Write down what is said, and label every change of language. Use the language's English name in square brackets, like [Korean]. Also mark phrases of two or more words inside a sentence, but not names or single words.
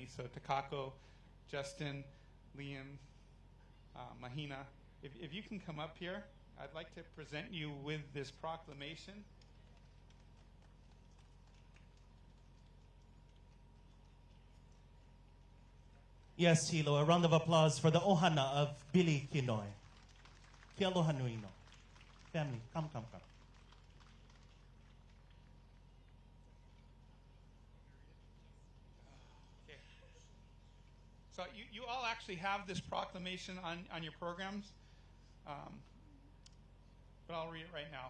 [English] So Takako, Justin, Liam, Mahina, if you can come up here, I'd like to present you with this proclamation. Yes, Hilo, a round of applause for the ohana of Billy Kinoi. [Hawaiian] Ke aloha nui no. [English] Family, come. Okay. So you all actually have this proclamation on your programs, but I'll read it right now.